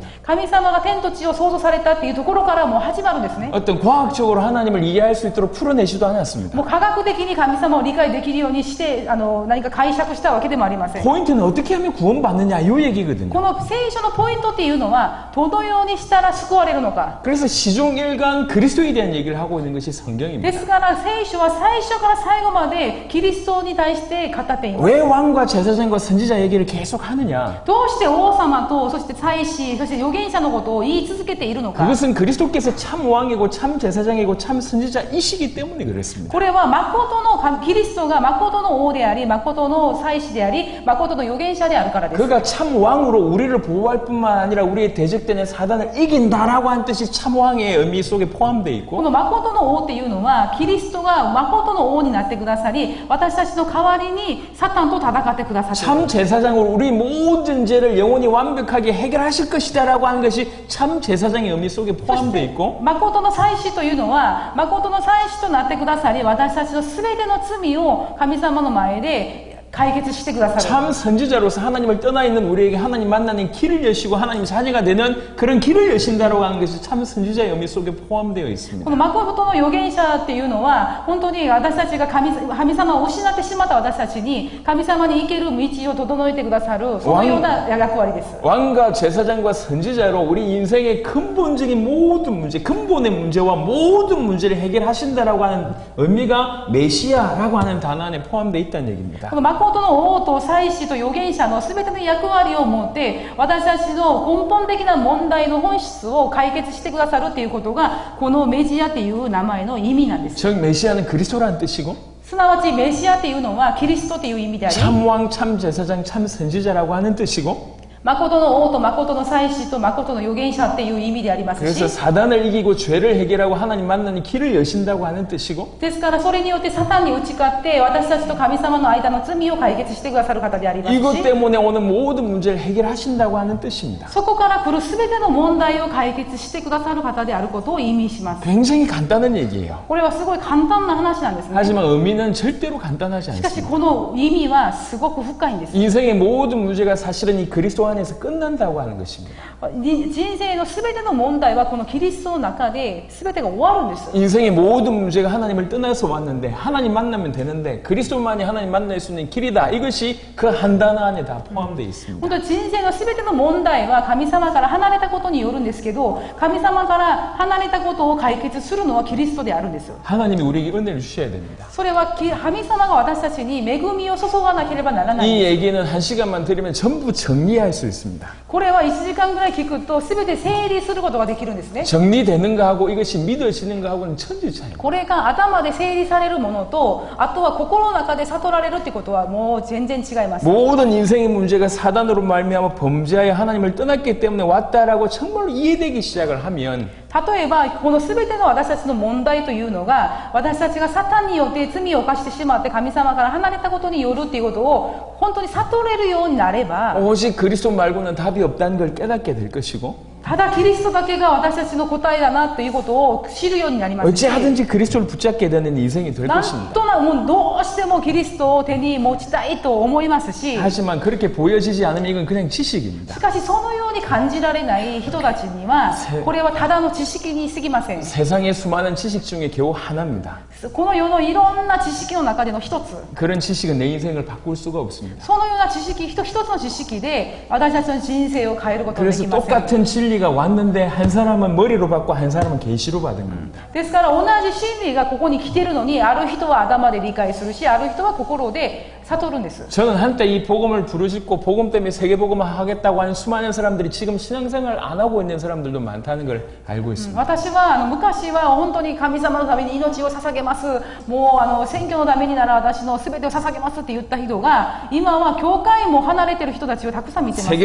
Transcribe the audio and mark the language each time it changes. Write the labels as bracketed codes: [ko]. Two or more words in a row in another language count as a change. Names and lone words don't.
[ja] 神様が天と地を創造されたっていうところからもう始まるんですね [ko] 어떤 과학적으로 하나님을 이해할 수 있도록 풀어내지도 않았습니다. [ja] もう科学的に神様を理解できるようにして何か解釈したわけでもありません [ko] 포인트는 어떻게 하면 구원받느냐 이 얘기거든요. [ja] この聖書のポイントっていうのはどのようにしたら救われるのか [ko] 그래서 시종일관 그리스도에 대한 얘기를 하고 있는 것이 [ja] で [ko] 성경입니다. [ja] すから聖書は最初から最後までキリストに対して語っています [ko] 왜 왕과 제사장과 선지자 얘기를 계속 하느냐? [ja] どうして王様とそして祭司そして預言者のことを言い続けているのか [ko] 그것은 그리스도께서 참 왕이고 참 제사장이고 참 선지자이시기 때문에 그렇습니다. [ja] これは誠の神キリストが誠の王であり、誠の祭司であり、誠の預言者であるからです。 [ko] 그가 참 왕으로 우리를 보호할 뿐만 아니라 우리의 대적되는 사단을 이긴다라고 한 뜻이 참 왕의 의미 속에 포함되어 [ja] こ [ko] 있고 [ja] の誠の王っていうのは、キリストが誠の王になってくださり、私たちの代わりにサタンと戦ってくださっている。 [ko] 참 제사장으로 우리 모든 죄를 영원히 완벽하게 해결하실 것이다라고 하는 것이 참 제사장의 의미 속에 포함되어 있고 [ja] 誠の祭司というのは、誠の祭司となってくださり、私たちのすべての罪を神様の前で解決してくださる。 [ko] 참 선지자로서 하나님을 떠나 있는 우리에게 하나님 만나는 길을 여시고 하나님 자녀가 되는 그런 길을 여신다라고 하는 것이 참 선지자의 의미 속에 포함되어 [ja] こ [ko] 있습니다. [ja] の誠の預言者っていうのは、本当に私たちが神様を失ってしまった私たちに、神様に行ける道を整えてくださる、そのような役割です。 [ko] 왕과 제사장과 선지자로 우리 인생의 근본적인 모든 문제, 근본의 문제와 모든 문제를 해결하신다라고 하는 의미가 메시아라고 하는 단어 안에 포함되어 있다는 얘기입니다. [ja] この誠の王と祭司と預言者の全ての役割を持って私たちの根本的な問題の本質を解決してくださるということがこのメシアという名前の意味なんです。 [ko] 즉 메시아는 그리스도라는 뜻이고 [ja] すなわちメシアというのはキリストという意味であり [ko] 참 왕, 참 제사장, 참 선지자라고 하는 뜻이고 [ja] 誠の王と誠の祭司と誠の預言者っていう意味であります [ko] 그래서 [ja] し [ko] 사단을 이기고 죄를 해결하고 하나님 만나는 길을 여신다고 하는 뜻이고 [ja] ですからそれによってサタンに打ち勝って私たちと神様の間の罪を解決してくださる方であります [ko] 이것 [ja] し [ko] 때문에 오는 모든 문제를 해결하신다고 하는 뜻입니다. [ja] そこから来る全ての問題を解決してくださる方であることを意味します。 [ko] 굉장히 간단한 얘기예요. [ja] これはすごい簡単な話なんですね。 [ko] 하지만 의미는 절대로 간단하지 [ja] しかし [ko] 않습니다. [ja] この意味はすごく深いんです。 [ko] 인생의 모든 문제가 사실은 이 그리스도 안에서 끝난다고 하는 것입니다. [ja] 人生のすべての問題はこのキリストの中ですべてが終わるんです。 [ko] 인생의 모든 문제가 하나님을 떠나서 왔는데 하나님 만나면 되는데 그리스도만이 하나님 만날 수 있는 길이다. 이것이 그 한 단어 안에 다 포함되어 있습니다. [ja] 本当に人生のすべての問題は神様から離れたことによるんですけど、神様から離れたことを解決するのはキリストであるんです。 [ko] 하나님이 우리에게 은혜를 주셔야 됩니다. [ja] それは神様が私たちに恵みを注がなければならないん [ko] 이 [ja] です。 [ko] 얘기는 한 시간만 들으면 전부 정리할 수 있습니다. [ja] これは1時間ぐらい聞くとすべて整理することができるんですね。 [ko] 정리되는가 하고 이것이 믿어지는가 하고는 천지 차이. [ja] これが頭で整理されるものと、あとは心の中で悟られるってことはもう全然違います。 [ko] 모든 인생의 문제가 사단으로 말미암아 범죄하여 하나님을 떠났기 때문에 왔다라고 정말로 이해되기 시작을 하면 [ja] 例えばこの全ての私たちの問題というのが私たちがサタンによって罪を犯してしまって神様から離れたことによるっていうことを本当に悟れるようになれば [ko] 오직 그리스도 말고는 답이 없다는 걸 깨닫게 될 것이고 [ja] ただキリストだけが私たちの答えだなということを知るようになりますし [ko] 어찌하든지 그리스도를 붙잡게 되는 인생이 될 [ja] なん [ko] 것입니다. [ja] となくもうどうしてもキリストを手に持ちたいと思いますし [ko] 하지만 그렇게 보여지지 않으면 이건 그냥 지식입니다. [ja] しかしそのように感じられない人たちにはこれはただの知識に過ぎません。 [ko] 세상의 수많은 지식 중에 겨우 하나입니다. [ja] この世のいろんな知識の中での一つ [ko] 그런 지식은 내 인생을 바꿀 수가 없습니다. [ja] そのような知識一つの知識で私たちの人生を変えることがで [ko] 그래서 [ja] きません。 [ko] 똑같은 진리가 왔는데 한 사람은 머리로 받고 한 사람은 계시로 받은 겁니다. [ja] ですから同じ真理がここに来てるのにある人は頭で理解するしある人は心で悟るんです。 [ko] 저는 한때 이 복음을 부르짖고 복음 때문에 세계복음을 하겠다고 하는 수많은 사람들이 지금 신앙생활 안 하고 있는 사람들도 많다는 걸 알고 있습니다. [ja] 私は昔は本当に神様のために命を捧げます、もう選挙のためになら私の全てを捧げますって言った人が今は教会も離れてる人たちをたくさん見てます。